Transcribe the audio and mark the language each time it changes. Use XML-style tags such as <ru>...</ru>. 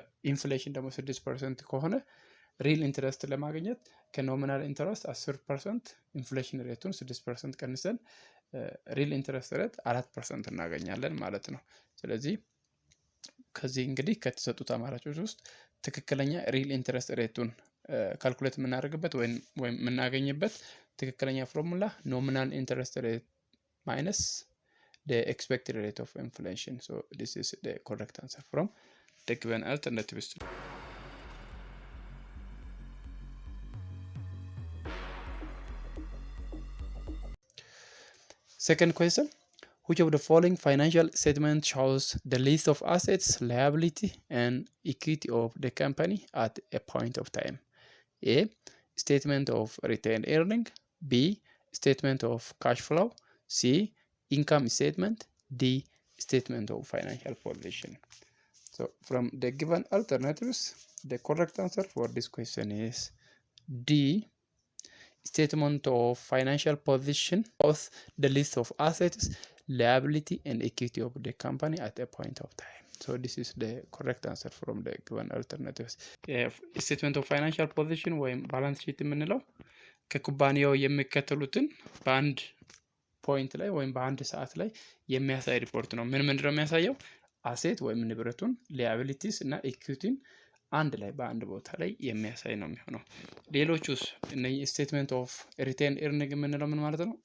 <am>ኢንፍሌሽን ደግሞ 6% ከሆነ ሪል ኢንትረስት ለማግኘት ከኖሚናል ኢንትረስት 10% ኢንፍሌሽን ሬቱን 6% ቀንሰን ሪል ኢንትረስት ሬት 4% እናገኛለን ማለት ነው። ስለዚህ ከዚህ እንግዲህ ከተሰጡት አማራጮች ውስጥ ትክክለኛ ሪል ኢንትረስት ሬቱን ካልኩሌት የምናደርግበት ወይም የምናገኝበት ትክክለኛ ፎርሙላ ኖሚናል ኢንትረስት ሬት ማይነስ</am> <en>the expected rate of inflation. So this is the correct answer from the given alternatives. Second question, which of the following financial statement shows the list of assets, liability and equity of the company at a point of time? A. Statement of retained earning. B. Statement of cash flow. C. Income statement. D. Statement of financial position. So from the given alternatives, the correct answer for this question is D. Statement of financial position of the list of assets, liability and equity of the company at a point of time. So this is the correct answer from the given alternatives.</en> <am>Statement of financial position ወይም balance sheet የምንለው ከኩባንያው የሚከተሉትን በአንድ ፖይንት ላይ ወይም በአንድ ሰዓት ላይ የሚያሳይ ሪፖርት ነው። ምንድነው የሚያሳየው? አሴት ወይም ንብረቱን፣ ሊያቢሊቲስ እና ኢኩዊቲን አንድ ላይ በአንድ ቦታ ላይ የሚያሳይ ነው የሚሆነው። ሌሎቹስ እነዚህ ስቴትመንት ኦፍ ሪቴን ኤርኒንግ የምንለው ምን ማለት ነው?</am>